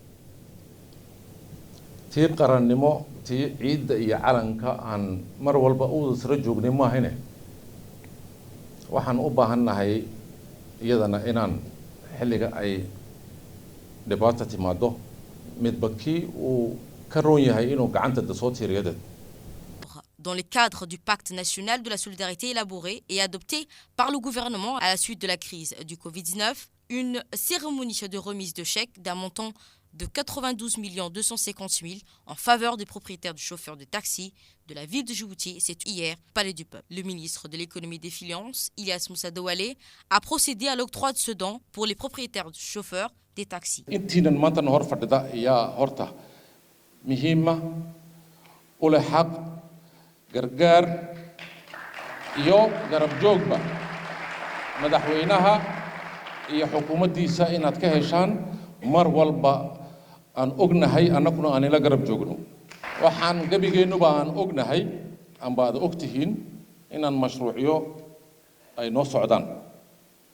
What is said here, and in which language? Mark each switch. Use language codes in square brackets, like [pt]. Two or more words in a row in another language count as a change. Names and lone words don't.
[so] tii qarannimo tii ciidda iyo calanka aan mar walba u sara joognay maahine waxaan u baahannahay iyadana inaan xilliga ay dhibaato timaado midba kii uu ka roon yahay inuu gacanta dasoo tiiriyadeed. [fr] Dans le cadre du pacte national de la solidarité élaboré et adopté par le gouvernement à la suite de la crise du Covid-19, une cérémonie de remise de chèques d'un montant de 92 250 000 en faveur des propriétaires de chauffeurs de taxi de la ville de Djibouti, c'est hier, Palais du Peuple. Le ministre de l'économie et des finances, Ilyas Moussa Douale, a procédé à l'octroi de ce don pour les propriétaires de chauffeurs des taxis. [so] gargaar iyo garab joogba madaxweynaha iyo xukuumaddiisa inaad ka heshaan mar walba aan ognahay annaguna aan ila garab joogno waxaan gabigeennuba aan ognahay amba aad ogtihiin inaan mashruucyo ay noo socdaan